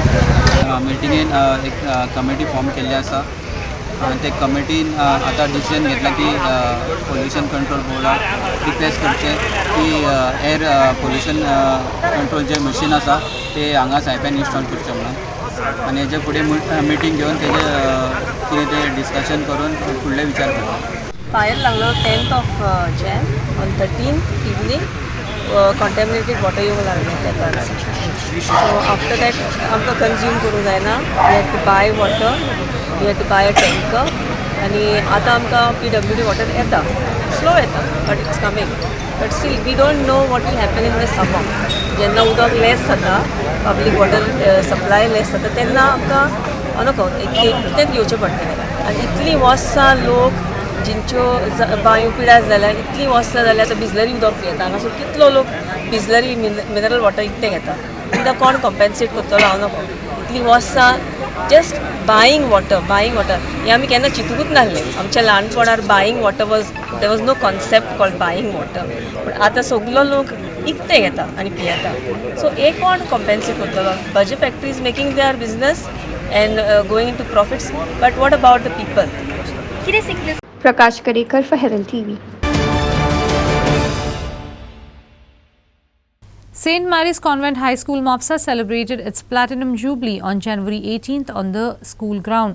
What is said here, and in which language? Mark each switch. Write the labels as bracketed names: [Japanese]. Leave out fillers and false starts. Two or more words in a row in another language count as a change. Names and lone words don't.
[Konkani] मिटिंगेन एक [English] committee form [Konkani] केल्ली आसा ते कमिटीन आता डिसिजन घेतला की [English] pollution control [Konkani] बोर्डाक रिक्वेस्ट करचे की [English] air pollution control [Konkani] जे मशीन आसा ते हांगा सायप्यान इन्स्टॉल करचे म्हणून आनी हेजे फुडें मिटींग घेवन तेजे कितें ते डिस्कशन करून फुडले विचार करता. [English] Fire लागलो 10th of Jan. On 13th evening, contaminated water [Konkani] येवंक लागले त्या कारणान. [English] So after that, [Konkani] आमकां consume करूंक जायना. [English] We had to buy water. We had to buy a tanker. [Konkani] आनी आतां आमकां [English] PWD water [Konkani] येता. [English] Slow येता, but it's coming. But still, we don't know what will happen in the summer. [Konkani] जेन्ना उदक less जाता, [English] public water supply less [Konkani] जाता, तेन्ना आमकां अनूको कितें घेवचें पडटलें. आनी इतली वर्सां लोक जिंच्यो बांयो पिड्यार जाल्या, इतली वर्सां जाल्यार आतां बिसलरी उदक पियेता. हांगासर कितलो लोक बिसलरी [English] mineral water [Konkani] इकतें घेता. कित्याक कोण कॉम्पेन्सेट करतलो हांव नको. इतली वर्सां [English] just buying water [Konkani] हें आमी केन्ना चिंतूंकूच नासलें. आमच्या ल्हानपणार [English] buying water there was no concept called buying water. [Konkani] बट आतां सगलो लोक इकतें घेता आनी पियेता. सो एक कोण कॉम्पेन्सेट करतलो. [English] बजे factory is making their business and going in to profits. but what about the people? कितें सिकनेस? Prakash Kadekar for Herald TV. St. Mary's Convent High School Mopsa celebrated its Platinum Jubilee on January 18th on the school ground.